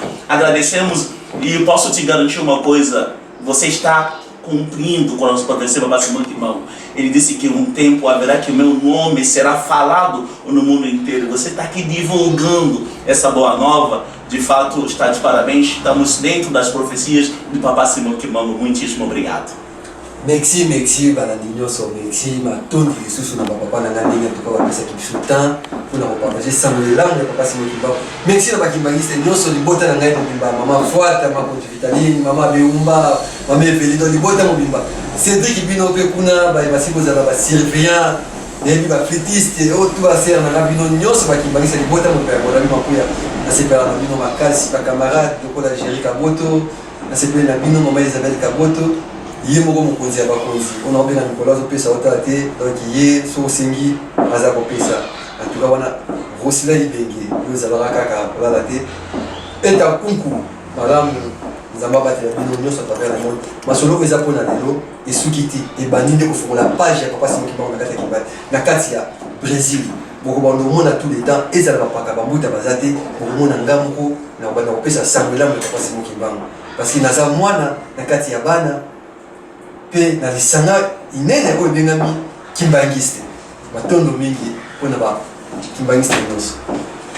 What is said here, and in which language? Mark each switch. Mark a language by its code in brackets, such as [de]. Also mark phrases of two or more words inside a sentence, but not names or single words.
[pt] Agradecemos e posso te garantir uma coisa: você está cumprindo com o nosso professor Babá Smoke Mambo. Ele disse que um tempo haverá que o meu nome será falado no mundo inteiro. Você está aqui divulgando essa boa nova. De fato, está de parabéns. Estamos dentro das profecias de Babá Smoke Mambo. Muitíssimo obrigado. [ln] Merci, banani nyonso, merci, matondi lisusu na papa na ngani ya tuka wapesa kibisutan, kuna wapapaje samule langu ya papa Smoke Mambo. Merci na bakimbangiste nyonso libota na ngai mobimba, mama Fuata, mama Vitaline, mama Beumba, mama Evelido libota mobimba. Cédric Bino pe kuna ba basibo za ba Sylvain, nebi ba flûtiste, o tu ba ser na bino nyonso bakimbangiste libota mobimba, bona mi makuya. Na sepela na bino makasi ba camarade lokola Jerry Kaboto, na sepela na bino mama Isabelle Kaboto. Ye moko mokonzi ya bakonzi [fr] on a [ln] obenga Nicolas opesa ota te, donc ye so osengi aza kopesa [fr] en tout cas [ln] wana rosila libenge oyo ezalaka kaka kolala te eta kunku malamu nzambe abatela bino nyonso [fr] atravers le monde [ln] masolo oyo eza mpona lelo esuki te ebandi nde kofongola page ya papa Smoke Mambo na kati ya kibali na kati ya Brésil bokobanda komona [fr] tous les temps [ln] ezala bapaka bambuta baza te bokomona nga moko na kobanda kopesa sangolamu ya papa Smoke Mambo [fr] parce que [ln] naza mwana na kati ya bana pe na lisanga inene oyo ebengami kimbangiste matondo mingi mpona ba kimbangiste nyonso.